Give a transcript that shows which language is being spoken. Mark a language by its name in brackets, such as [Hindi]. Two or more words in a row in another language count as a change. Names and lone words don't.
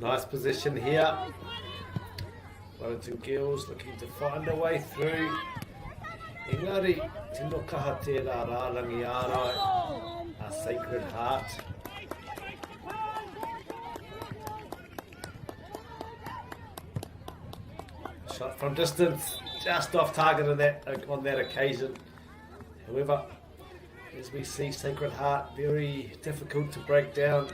[English] Nice position here. Wellington Girls looking to find a way through. [Māori] Engari, tino kaha tērā rārangi ārai, a Sacred Heart. [English] Shot from distance, just off target on that occasion. However, as we see Sacred Heart, very difficult to break down.